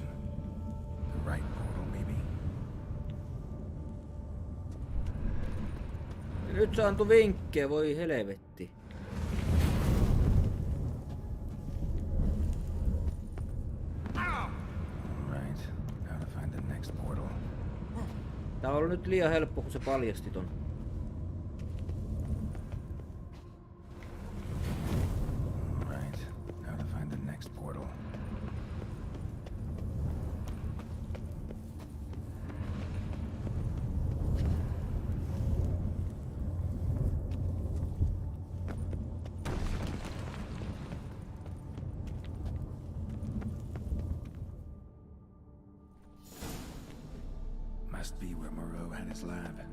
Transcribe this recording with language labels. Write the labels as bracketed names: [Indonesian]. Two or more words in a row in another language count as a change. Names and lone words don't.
[English] The right portal, maybe? [Finnish] Nyt se antoi vinkkejä, voi helvetti. [English] Right. How to find the next portal. [Finnish] Tää on ollut nyt liian helppo, kun se paljasti ton. [English] Right. How to find the next portal. Must be where Moreau had his lab.